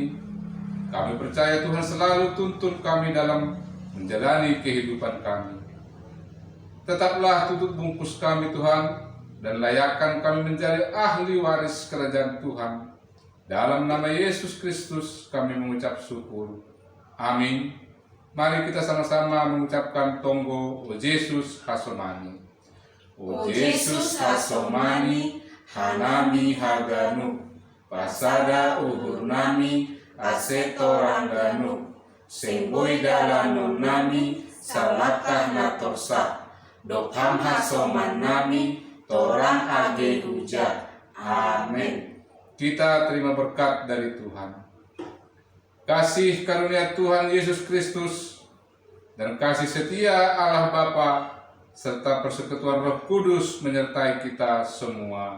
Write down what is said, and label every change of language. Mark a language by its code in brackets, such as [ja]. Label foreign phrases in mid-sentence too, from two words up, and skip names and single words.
[id] Kami percaya Tuhan selalu tuntun kami dalam menjalani kehidupan kami. Tetaplah tutup bungkus kami Tuhan, dan layakkan kami menjadi ahli waris kerajaan Tuhan. Dalam nama Yesus Kristus kami mengucap syukur. Amin. Mari kita sama-sama mengucapkan tonggo O Yesus Hasomani. [bts] O Yesus Hasomani, hanami haganu, pasada uhur nami, aseto rangganu, semboi dalanun nami, salakah natorsa, dokham hasoman nami, torang age huja. [id] Amin. Kita terima berkat dari Tuhan. Kasih karunia Tuhan Yesus Kristus dan kasih setia Allah Bapa serta persekutuan Roh Kudus menyertai kita semua.